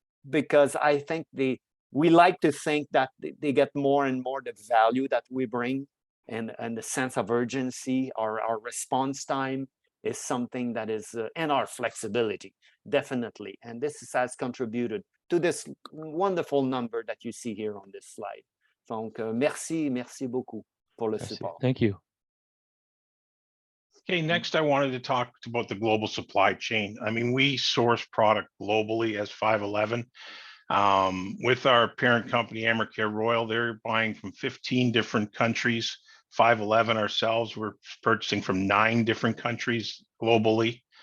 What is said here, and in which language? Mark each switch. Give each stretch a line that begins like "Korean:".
English: because I think we like to think that they get more and more the value that we bring, and the sense of urgency, our response time is something that is, and our flexibility, definitely. And this has contributed to this wonderful number that you see here on this slide.
French: Donc, merci beaucoup pour le support.
English: Thank you. Okay, next I wanted to talk about the global supply chain. I mean, we source product globally as 511. With our parent company, Amorcare Royal, they're buying from 15 different countries. 511 ourselves, we're purchasing from 9 different countries globally.